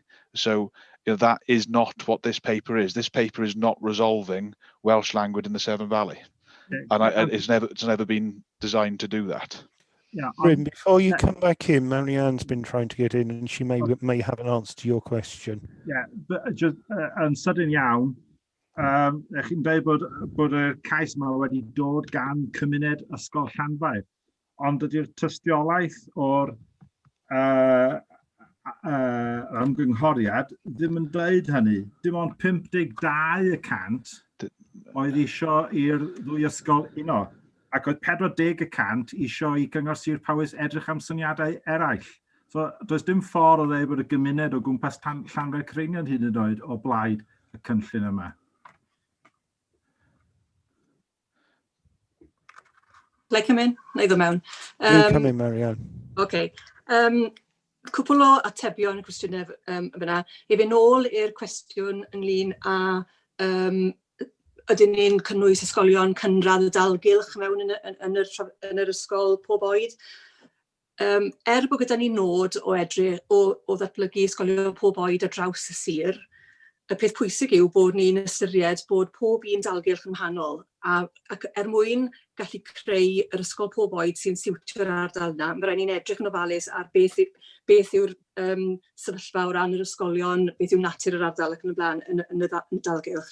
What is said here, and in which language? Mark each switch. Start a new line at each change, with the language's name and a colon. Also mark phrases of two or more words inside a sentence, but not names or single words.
English: So, you know, that is not what this paper is. This paper is not resolving Welsh language in the Severn Valley, and it's never been designed to do that. Yeah. Bryn, before you come back in, Marianne's been trying to get in, and she may have an answer to your question. Yeah, but just
Welsh: yn sydyn iawn, chi'n dweud bod y cais yma wedi dod gan cymuned ysgol Llanfair, ond ydy'r tystiolaeth o'r ymgynghoriad ddim yn dweud hynny. Dim ond 52% oedd isio i'r ddwy ysgol uno, ac oedd 40% isio i Gyngor Sir Powys edrych am syniadau eraill. So, does dim ffordd o ddeud bod y gymuned o gwmpas Llanfair Creinion hyd yn oed o blaid y cynllun yma.
English: Like come in?
Welsh: Neu ddod mewn.
English: You come in, Marianne. Okay.
Welsh: Cwpl o atebion y cwestiynau fyna. I fynd nôl i'r cwestiwn ynglyn â ydyn ni'n cynnwys ysgolion cynradd y dalgylch mewn yn yr ysgol pob oed. Bod gyda ni nod o ddatblygu ysgolion pob oed ar draws y sir, y peth pwysig yw bod ni'n ystyried bod pob un dalgylch yn wahanol, ac mwyn gallu creu yr ysgol pob oed sy'n siwtio'r ardal yna, mae rhaid ni'n edrych yn ofalus ar beth yw'r sefyllfa o ran yr ysgolion, beth yw natur yr ardal ac yn y blaen yn y dalgylch.